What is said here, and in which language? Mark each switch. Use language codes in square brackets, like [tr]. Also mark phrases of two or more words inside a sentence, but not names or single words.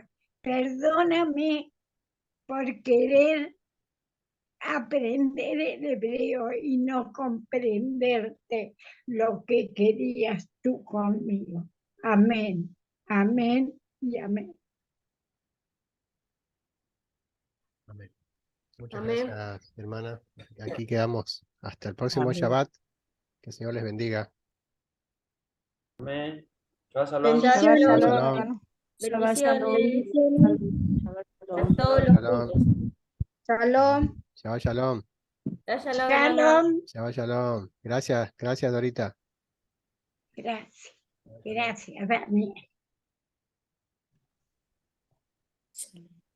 [es] Perdóname por querer aprender el hebreo y no comprenderte lo que querías tú conmigo. Amén, amén y amén. Amén. Muchas Amén. gracias, hermana. Aquí quedamos hasta el próximo Amén. Shabbat. Que el Señor les bendiga. Amén. [he] שבת שלום. [es] Shabbat Shabbat Shabbat shalom, shalom. hermano. Shabbat Bendiciones shalom. a todos Shabbat los shalom. puntos. Shalom. [he] שבת שלום. שבת שלום, hermano. [es] Shalom. [he] שבת שלום. [es] Gracias, gracias, Dorita. Gracias, gracias, Daniel.